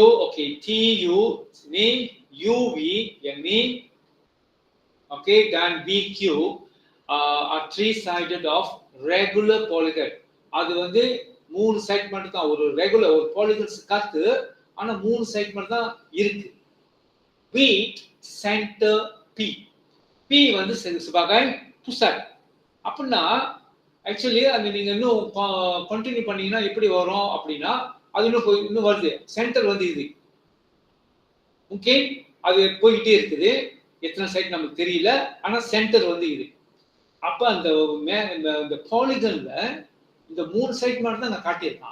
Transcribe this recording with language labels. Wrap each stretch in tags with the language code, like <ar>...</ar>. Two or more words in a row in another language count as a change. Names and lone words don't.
<ms>Okay, TU ni UV yang ni.</ms> <en>Okay, dan BQ are three-sided of regular polygon.</en> <ta>அது வந்து மூணு சைட் மட்டும் தான் ஒரு ரெகுலர் ஒரு பாலிகன்ஸ் காத்து ஆனா மூணு சைட் மட்டும் தான் இருக்கு.</ta> <ms>V center P. P வந்து sebagai pusat.</ms> <ta>அப்படின்னா ஆக்சுவலி அது நீங்க இன்னும் கண்டினியூ பண்ணீங்கன்னா எப்படி வரும் அப்படின்னா அது இன்னும் வருது. சென்டர் வந்து இது. ஓகே, அது போயிட்டே இருக்குது. எத்தனை சைட் நமக்கு தெரியல, ஆனா சென்டர் வந்து இது. அப்ப அந்த பாலிகன்ல இந்த மூணு சைட் மட்டும் தான் நான் காட்டியிருக்கான்.</ta>